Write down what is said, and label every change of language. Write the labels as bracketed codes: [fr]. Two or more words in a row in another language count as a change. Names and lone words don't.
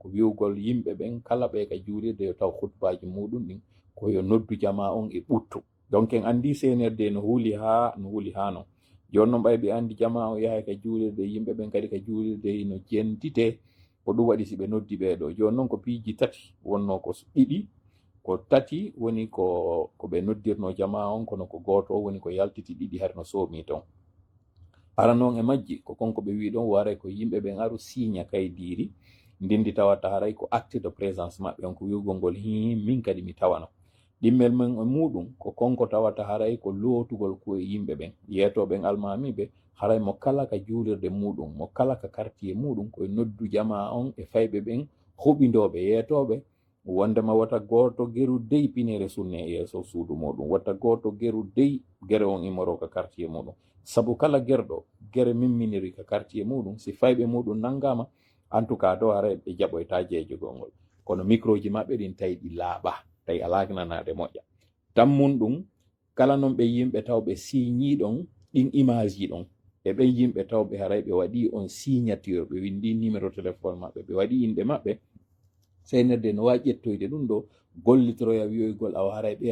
[ff] ko wiwgol yimɓe ɓen kala ɓe ka juulirde yo taw hutbaji muɗum ɗin koyo noddu jama on e ɓuttu donc en andi CNRD no huuli ha non joni noon ɓay ɓe andi jama o yaha ka juulirde yimɓe ɓen kadi ka juulirde no jentite ko ɗum waɗi si ɓe noddi ɓeɗo joni noon ko piiji tati wonno ko ɗiɗi ko tati woni ko ɓe noddirno jama on kono ko goto woni ko yaltiti ɗiɗi har no soomi ton ara noon e majji ko konko ɓe wi ɗon waray ko yimɓe ɓen aru signa kaydiri ndindi tawata haray ko [fr] acte de présence [ff] maɓɓe on ko wiwgol ngol min kadi mi tawano ɗimmel men e muɗum ko konko tawata haray ko lootugol koye yimɓe ɓen yeetoɓen almamiɓe haray mo kala ka juulirde muɗum mo kala ka quartier muɗum koye noddu jama on e fayɓe ɓen hoɓindoɓe yeetoɓe wondema wata goto geru dey pinere sunne e yeeso suudu muɗum wata goto geru dey gere on imoro ka quartier muɗum sabu kala gerɗo gere mimminiri ka quartier muɗum si fayɓe muɗum nangama [fr] en tout cas [ff] do haray ɓe jaɓoyta jeejogol ngol kono microji maɓɓe ɗin tawi ɗi laaɓa tawi alagnanade moƴƴa tammun ɗum kala noon ɓe yimɓe taw ɓe signiɗon ɗin image ji ɗon e ɓen yimɓe taw ɓe haray ɓe waɗi on signature ɓe windi [fr] numéro téléphone [ff] maɓɓe ɓe waɗi inde maɓɓe CNRD no wawi ƴettoyde ɗum ɗo gollitoroya wiyoygol awa haray ɓe